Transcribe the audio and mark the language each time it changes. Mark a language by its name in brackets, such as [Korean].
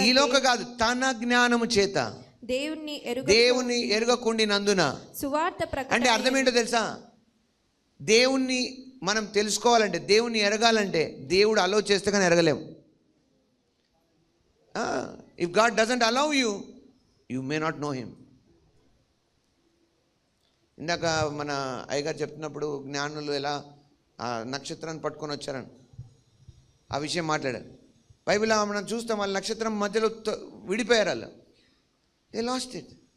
[Telugu] ఈ లోక కాదు తన జ్ఞానము చేత దేవుని ఎరుగకుండినందున సువార్త ప్రకటన. అంటే అర్థం ఏంటో తెలుసా? దేవుణ్ణి మనం తెలుసుకోవాలంటే, దేవుణ్ణి ఎరగాలంటే దేవుడు అలౌ చేస్తే కానీ ఎరగలేము. [English] If God doesn't allow you, you may not know him. [Telugu] ఇందాక మన అయ్యగారు చెప్తున్నప్పుడు జ్ఞానులు ఎలా నక్షత్రాన్ని పట్టుకొని వచ్చారని ఆ విషయం మాట్లాడారు. బైబిల్ మనం చూస్తాం, వాళ్ళ నక్షత్రం మధ్యలో విడిపోయారు. వాళ్ళు [English] They lost it.